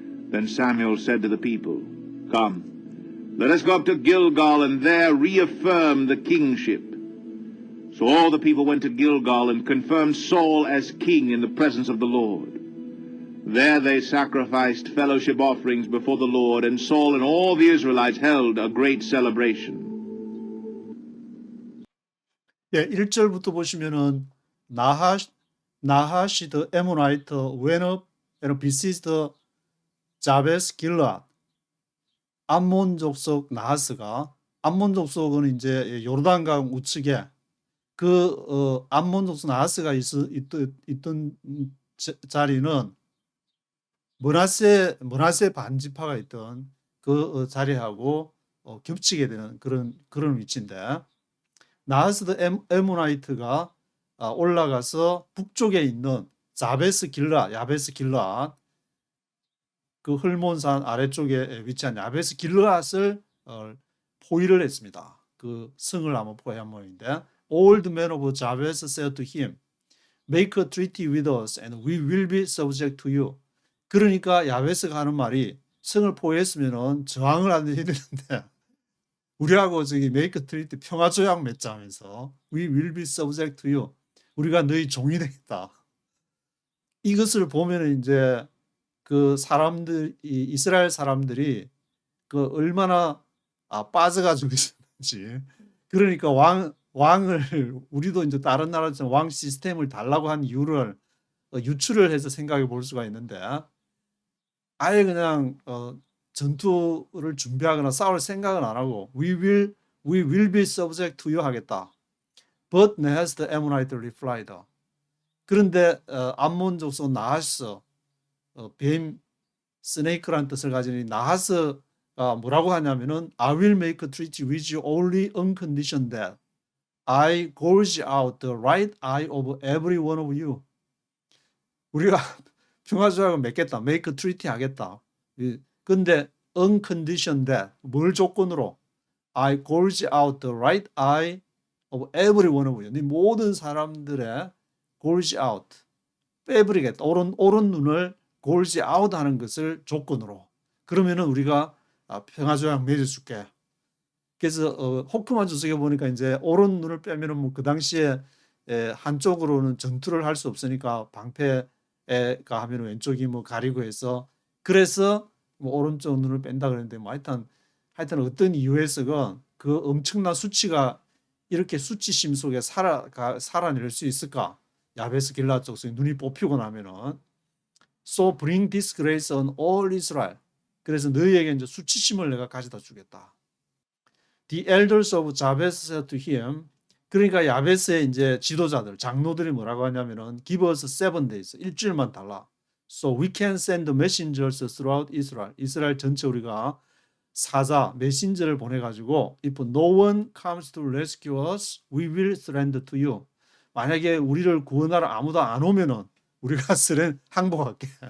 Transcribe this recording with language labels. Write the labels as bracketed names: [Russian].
[English] Then Samuel said to the people, Come, let us go up to Gilgal, and there reaffirm the kingship. So all the people went to Gilgal and confirmed Saul as king in the presence of the Lord. There they sacrificed fellowship offerings before the Lord, and Saul and all the Israelites held a great celebration. [Korean] 예, 1절부터 보시면은 [English] 나하시 더 에모나이트 went up and besieged 자베스 길라. [Korean] 암몬 족속 나하스가, 암몬 족속은 이제 요르단강 우측에 암몬 족속 나하스가 있던 자리는 므낫세 반지파가 있던 그 자리하고 겹치게 되는 그런 위치인데, 나하스 에모나이트가 올라가서 북쪽에 있는 야베스 길라, 그 헐몬산 아래쪽에 위치한 야베스 길라앗을 포위를 했습니다. 그 성을 한번 포위한 모양인데, [English] All the men of Jabez said to him, Make a treaty with us, and we will be subject to you. [Korean] 그러니까 야베스가 하는 말이, 성을 포위했으면은 저항을 안 해야 되는데 우리하고 저기 make a treaty, 평화 조약 맺자면서 [English] we will be subject to you. [Korean] 우리가 너희 종이 되겠다. 이것을 보면은 이제 그 이스라엘 사람들이 그 얼마나 빠져가지고 있었는지. 그러니까 왕을 우리도 이제 다른 나라처럼 왕 시스템을 달라고 한 이유를 유추를 해서 생각해 볼 수가 있는데, 아예 그냥 전투를 준비하거나 싸울 생각은 안 하고 [English] we will be subject to you [Korean] 하겠다. [English] But Nahas the Ammonite replied. [Korean] 그런데 암몬 족속 나하스, 뱀, 스네이크라는 뜻을 가진 나하스가 뭐라고 하냐면은 [English] I will make a treaty with you only on condition that I gouge out the right eye of every one of you. [Korean] 우리가 평화조약을 맺겠다, [English] make a treaty [Korean] 하겠다. 근데 [English] on condition that, [Korean] 뭘 조건으로? [English] I gouge out the right eye of every one of you. [Korean] 네 모든 사람들의 gouge out, 빼버리겠다. 오른 눈을 gouge out 하는 것을 조건으로. 그러면은 우리가 평화조약 맺어줄게. 그래서 호크만 주석에 보니까 이제 오른 눈을 빼면은 뭐 그 당시에 한쪽으로는 전투를 할 수 없으니까 방패가 하면 왼쪽이 뭐 가리고 해서, 그래서 뭐 오른쪽 눈을 뺀다 그랬는데, 뭐 하여튼 어떤 이유에서건 그 엄청난 수치가 이렇게 수치심 속에 살아낼 수 있을까? 야베스 길라 족속에 눈이 뽑히고 나면은 [English] So bring disgrace on all Israel. [Korean] 그래서 너희에게 이제 수치심을 내가 가져다 주겠다. [English] The elders of Jabez said to him. [Korean] 그러니까 야베스의 이제 지도자들, 장로들이 뭐라고 하냐면은 [English] Give us 7 days. [Korean] 일주일만 달라. [English] So we can send messengers throughout Israel. [Korean] 이스라엘 전체 우리가 사자, 메신저를 보내가지고 [English] If no one comes to rescue us, we will surrender to you. [Korean] 만약에 우리를 구원하러 아무도 안 오면은 우리가 항복할게.